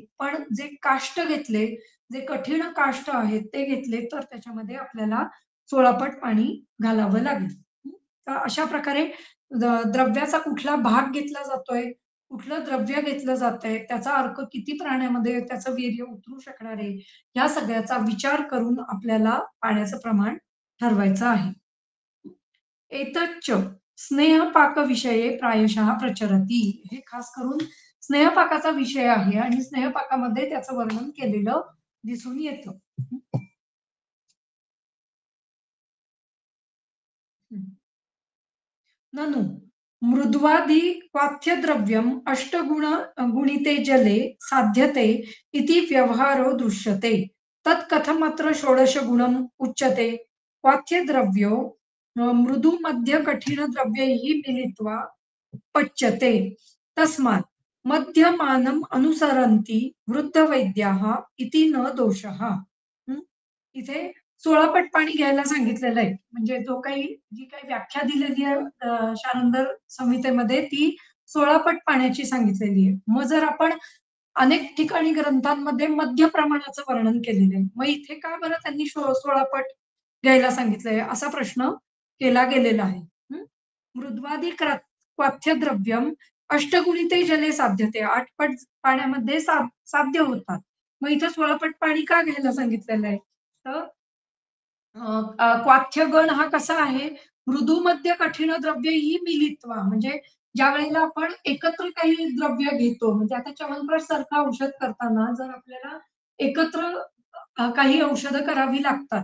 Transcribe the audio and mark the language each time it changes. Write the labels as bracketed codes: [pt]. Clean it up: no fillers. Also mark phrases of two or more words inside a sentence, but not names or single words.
[mr] पण जे काष्ठ घेतले, जे कठीण काष्ठ आहेत ते घेतले तर त्याच्यामध्ये आपल्याला 16 पट पाणी घालावं लागेल. तर अशा प्रकारे द्रव्याचा कुठला भाग घेतला जातोय, कुठलं द्रव्य घेतलं जातंय, त्याचा अर्क किती प्राण्यामध्ये त्याचं वीर्य उतरू शकणार आहे, या सगळ्याचा विचार करून आपल्याला पाण्याचं प्रमाण ठरवायचं आहे. [sa] एतच्च स्नेहपाकविषये प्रायशः प्रचरति. [mr] हे खास करून स्नेहपाकाचा विषय आहे आणि स्नेहपाकामध्ये त्याचं वर्णन केलेलं दिसून येतं. [sa] ननु मृद्वादि क्वाथ्यद्रव्यम् गुणिते जले साध्यते इति व्यवहारो दृश्यते. तत् कथमत्र षोडशगुणम् उच्यते? क्वाथ्यद्रव्यो मृदु मध्य कठिण द्रव्यैः मिलित्वा पच्यते. तस्मात् मध्यमानम् अनुसरन्ति वृद्धवैद्याः इति न दोषः. [mr] इथे 16 पट पाणी घ्यायला सांगितलेलं आहे. म्हणजे जी काही व्याख्या दिलेली आहे शारंगर संहितेमध्ये ती 16 पट पाण्याची सांगितलेली आहे. मग जर आपण अनेक ठिकाणी ग्रंथांमध्ये मध्य प्रमाणाचं वर्णन केलेलं आहे. मग इथे का बरं त्यांनी 16 पट घ्यायला सांगितलंय असा प्रश्न केला गेलेला आहे. [sa] मृद्वादी क्वाथ्यद्रव्यम अष्टगुणिते जले साध्यते. [mr] 8 पट पाण्यामध्ये साध्य होतात. मग इथे 16 पट पाणी का घ्यायला सांगितलेलं आहे? तर क्वाथ्यगण हा कसा आहे? मृदू मध्य कठीण द्रव्य ही मिलित्वा म्हणजे ज्या वेळेला आपण एकत्र काही द्रव्य घेतो म्हणजे आता च्यवनप्राश सारखं औषध करताना जर आपल्याला एकत्र काही औषधं करावी लागतात.